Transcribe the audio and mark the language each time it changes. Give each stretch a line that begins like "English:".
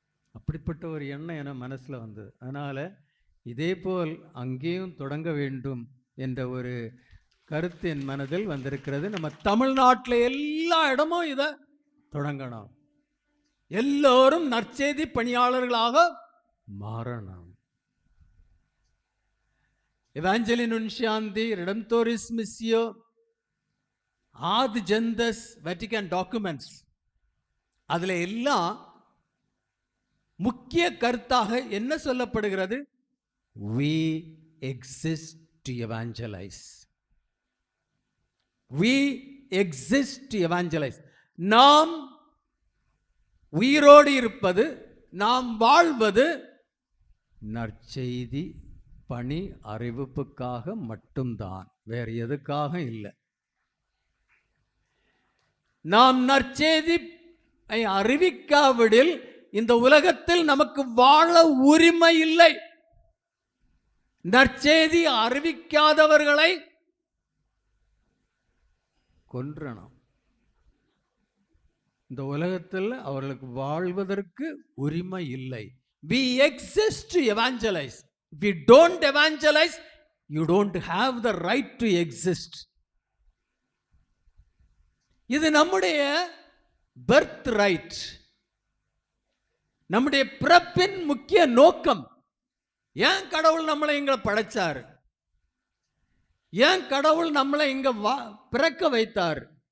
Tamil: அப்படிப்பட்ட ஒரு எண்ணம் என மனசில் வந்தது. அதனால் இதே போல் அங்கேயும் தொடங்க வேண்டும் என்ற ஒரு கருத்து என் மனதில் வந்திருக்கிறது. நம்ம தமிழ்நாட்டில் எல்லா இடமும் இதை தொடங்கணும். எல்லோரும் நற்செய்தி பணியாளர்களாக மாறணும். Evangelii Nuntiandi, Redemptoris Missio, Ad Gendes, Vatican Documents, அதில் எல்லாம் முக்கிய கருத்தாக என்ன சொல்லப்படுகிறது?
English: We exist to evangelize. We exist to evangelize.
Tamil: நாம் உயிரோடு இருப்பது, நாம் வாழ்வது நற்செய்தி பணி அறிவிப்புக்காக மட்டும்தான், வேறு எதுக்காக இல்லை. நாம் நற்செய்தி அறிவிக்காவிடில் இந்த உலகத்தில் நமக்கு வாழ உரிமை இல்லை. நற்செய்தி அறிவிக்காதவர்களை கொன்றணும். இந்த உலகத்தில் அவர்களுக்கு வாழ்வதற்கு உரிமை இல்லை.
English: We exist to evangelize. If you don't evangelize, you don't have the right to exist.
Tamil: இது நம்முடைய birth right, நம்முடைய பிறப்பின் முக்கிய நோக்கம். ஏன் கடவுள் நம்மளை இங்க படைச்சார்? ஏன் கடவுள் நம்மளை இங்க பிறக்க வைத்தார்?